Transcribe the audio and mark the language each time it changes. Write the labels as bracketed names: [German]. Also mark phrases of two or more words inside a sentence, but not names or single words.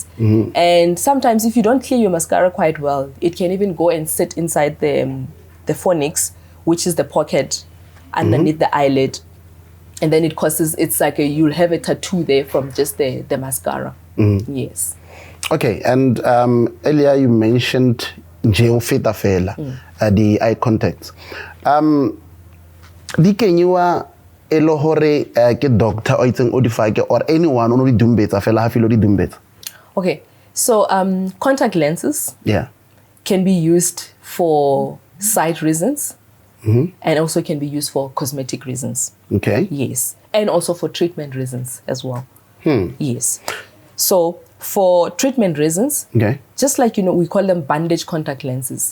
[English] And sometimes if you don't clear your mascara quite well, it can even go and sit inside the fornix, which is the pocket underneath the eyelid. And then it's like you'll have a tattoo there from just the mascara. Yes. Okay, and earlier you mentioned [Southern Sotho] geofeta fela, [English] the eye contacts. [Southern Sotho] Di kenywa elo hore ke doctor o itseng o di fake [English] or anyone [Southern Sotho] o di dumbetsa fela ha filo di dumbetsa. [English] Okay, so contact lenses can be used for sight reasons, and also can be used for cosmetic reasons. Okay. Yes, and also for treatment reasons as well. Yes. So for treatment reasons, just like, we call them bandage contact lenses.